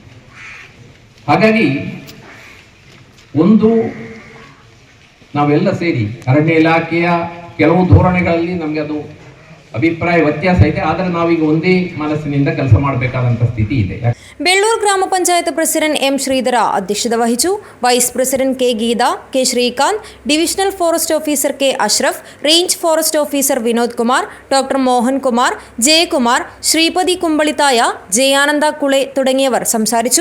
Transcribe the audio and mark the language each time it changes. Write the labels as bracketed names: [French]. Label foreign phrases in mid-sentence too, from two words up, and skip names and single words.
[Kannada] ಹಾಗಾಗಿ ಒಂದು ನಾವೆಲ್ಲ ಸೇರಿ ಅರಣ್ಯ ಇಲಾಖೆಯ ಕೆಲವು ಧೋರಣೆಗಳಲ್ಲಿ ನಮಗೆ ಅದು ಅಭಿಪ್ರಾಯ ವ್ಯತ್ಯಾಸ ಇದೆ. ಆದರೆ ನಾವೀಗ ಒಂದೇ ಮನಸ್ಸಿನಿಂದ ಕೆಲಸ ಮಾಡಬೇಕಾದಂಥ ಸ್ಥಿತಿ ಇದೆ. [Malayalam] വെള്ളൂർ ഗ്രാമപഞ്ചായത്ത് പ്രസിഡന്റ് M ശ്രീധര അധ്യക്ഷത വഹിച്ചു. വൈസ് പ്രസിഡന്റ് K ഗീത, K ശ്രീകാന്ത്, ഡിവിഷണൽ ഫോറസ്റ്റ് ഓഫീസർ K അഷ്റഫ്, റേഞ്ച് ഫോറസ്റ്റ് ഓഫീസർ വിനോദ് കുമാർ, ഡോക്ടർ മോഹൻകുമാർ, ജയകുമാർ, ശ്രീപതി കുമ്പളിത്തായ, ജയാനന്ദ കുളെ തുടങ്ങിയവർ സംസാരിച്ചു.